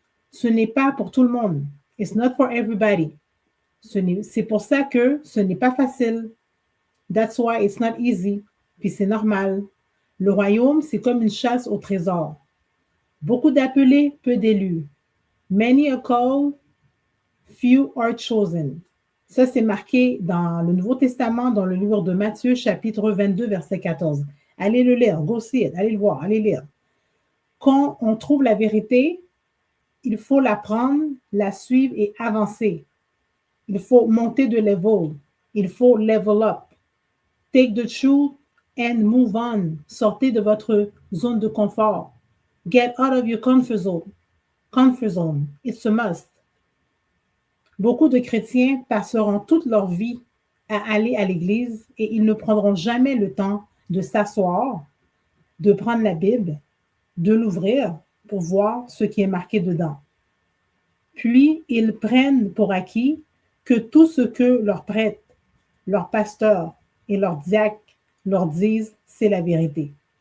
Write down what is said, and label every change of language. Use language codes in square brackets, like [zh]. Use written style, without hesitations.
[fr] Ce n'est pas pour tout le monde. [en] It's not for everybody. [fr] C'est pour ça que ce n'est pas facile. [en] That's why it's not easy. [fr] Puis c'est normal. Le royaume, c'est comme une chasse au trésor. Beaucoup d'appelés, peu d'élus. [en] Many are called, few are chosen. [fr] Ça, c'est marqué dans le Nouveau Testament, dans le livre de Matthieu, chapitre 22, verset 14. Allez le lire, [en] go see it, [fr] allez le voir, allez lire. Quand on trouve la vérité, il faut l'apprendre, la suivre et avancer. Il faut monter de level. Il faut level up. [en] Take the truth and move on. [fr] Sortez de votre zone de confort. [en] Get out of your comfort zone. Comfort zone. It's a must. [fr] Beaucoup de chrétiens passeront toute leur vie à aller à l'église et ils ne prendront jamais le temps de s'asseoir, de prendre la Bible, de l'ouvrir pour voir ce qui est marqué dedans. Puis, ils prennent pour acquis que tout ce que leurs prêtres, leurs pasteurs et leurs diacres leur disent, c'est la vérité.